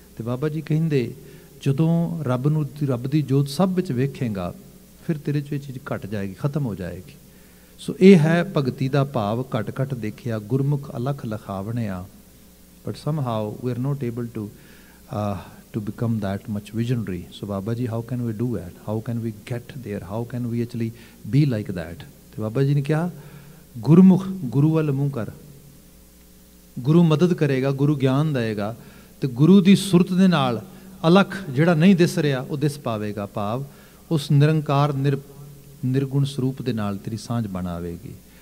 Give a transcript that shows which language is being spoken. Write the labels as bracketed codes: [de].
[pa] ਤੇ ਬਾਬਾ ਜੀ ਕਹਿੰਦੇ ਜਦੋਂ ਰੱਬ ਦੀ ਜੋਤ ਸਭ ਵਿੱਚ ਵੇਖੇਗਾ, ਫਿਰ ਤੇਰੇ 'ਚ ਇਹ ਚੀਜ਼ ਘਟ ਜਾਏਗੀ, ਖਤਮ ਹੋ ਜਾਏਗੀ। ਸੋ ਇਹ ਹੈ ਭਗਤੀ ਦਾ ਭਾਵ, ਘਟ ਘਟ ਦੇਖਿਆ ਗੁਰਮੁਖ ਅਲਖ ਲਖਾਵਣਿਆ। [en] But somehow we are not able to become that much visionary. So Baba ji, how can we do that? How can we get there? How can we actually be like that? [pa] ਤੇ ਬਾਬਾ ਜੀ ਨੇ ਕਿਹਾ ਗੁਰਮੁਖ, ਗੁਰੂ ਵੱਲ ਮੂੰਹ ਕਰ, ਗੁਰੂ ਮਦਦ ਕਰੇਗਾ, ਗੁਰੂ ਗਿਆਨ ਦੇਗਾ, ਤੇ ਗੁਰੂ ਦੀ ਸੁਰਤ ਦੇ ਨਾਲ ਅਲਖ ਜਿਹੜਾ ਨਹੀਂ ਦਿਸ ਰਿਹਾ ਉਹ ਦਿਸ ਪਾਵੇਗਾ। ਭਾਵ ਉਸ ਨਿਰੰਕਾਰ ਨਿਰਗੁਣ ਸਰੂਪ ਦੇ ਨਾਲ ਤੇਰੀ ਸਾਂਝ ਬਣਾਵੇਗੀ।